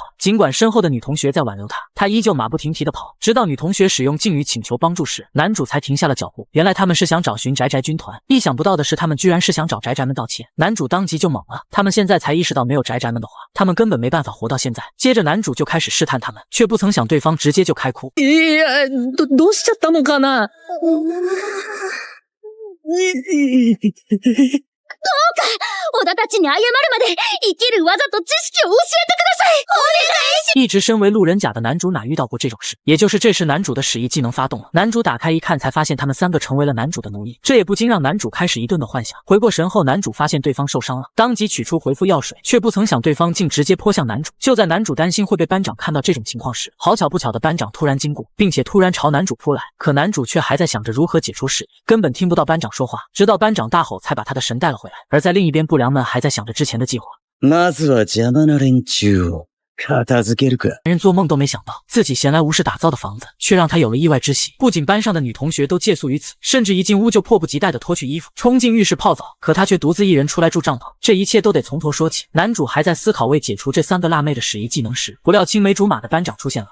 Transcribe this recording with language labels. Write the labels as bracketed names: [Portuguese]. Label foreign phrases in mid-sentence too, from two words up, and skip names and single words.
[Chinese] 尽管身后的女同学在挽留他，他依旧马不停蹄地跑，直到女同学使用敬语请求帮助时，男主才停下了脚步。原来他们是想找寻宅宅军团，意想不到的是他们居然是想找宅宅们道歉。男主当即就懵了，他们现在才意识到没有宅宅们的话，他们根本没办法活到现在。接着男主就开始试探他们，却不曾想对方直接就开哭。 [Japanese] どうしちゃったのかな？どうか小田たちに謝るまで生きる技と知識を教えてください。お願いし [Chinese] 一直身为路人甲的男主哪遇到过这种事？也就是这时男主的使役技能发动了，男主打开一看，才发现他们3个成为了男主的奴役，这也不禁让男主开始一顿的幻想。回过神后，男主发现对方受伤了，当即取出回复药水，却不曾想对方竟直接泼向男主。就在男主担心会被班长看到这种情况时，好巧不巧的班长突然经过，并且突然朝男主扑来，可男主却还在想着如何解除使役，根本听不到班长说话，直到班长大吼才把他的神带了回来。而在另一边，不良们还在想着之前的计划。 [Japanese] まずは邪魔な連中を片付けるか。 [Chinese] 人做梦都没想到，自己闲来无事打造的房子，却让他有了意外之喜。不仅班上的女同学都借宿于此，甚至一进屋就迫不及待地脱去衣服，冲进浴室泡澡。可他却独自一人出来住帐篷，这一切都得从头说起。男主还在思考为解除这3个辣妹的使役技能时，不料青梅竹马的班长出现了。